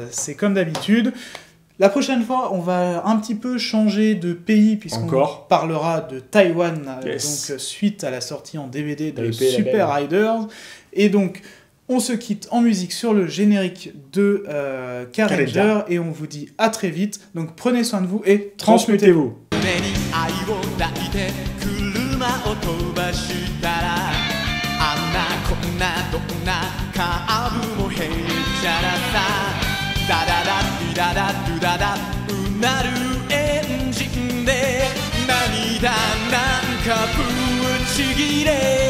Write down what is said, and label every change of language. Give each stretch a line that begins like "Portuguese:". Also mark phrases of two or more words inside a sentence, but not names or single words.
French: Donc c'est comme d'habitude. La prochaine fois, on va un petit peu changer de pays puisqu'on Encore parlera de Taïwan, Yes. donc suite à la sortie en DVD de Taipei, la Super belle. Riders. Et donc, on se quitte en musique sur le générique de Car-Ranger et on vous dit à très vite. Donc prenez soin de vous et transmettez-vous.
Japanese: 胸に愛を抱いて車を飛ばしたらあんなこんなどんなカーブもへっちゃらさダダダディダダドゥダダうなるエンジンで涙なんかぶちぎれ